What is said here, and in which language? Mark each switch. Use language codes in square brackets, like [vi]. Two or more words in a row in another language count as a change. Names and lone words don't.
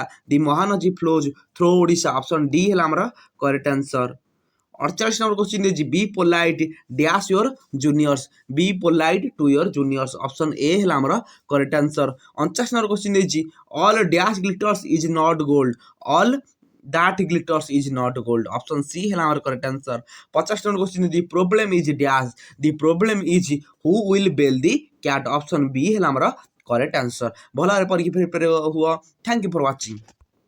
[en] The Mahanadi flows through Odisha. Option D [or] ହେଲା ଆମର [en] correct answer. 48 number question ଦେଇଛି be polite dash your juniors। Be polite to your juniors. Option A [or] ହେଲା ଆମର [en] correct answer. 49 number question ଦେଇଛି all dash glitters is not gold। ଅଲ୍ that glitters is not gold. Option C [or] ହେଲା ଆମର [en] correct answer. 50 number question the problem is dash. The problem is who will bell the cat. Option B [or] ହେଲା ଆମର [en] correct answer. [or] ଭଲ ଭାବରେ ପରୀକ୍ଷା ପ୍ରିପେୟାର ହୁଅ। [en] Thank you for watching.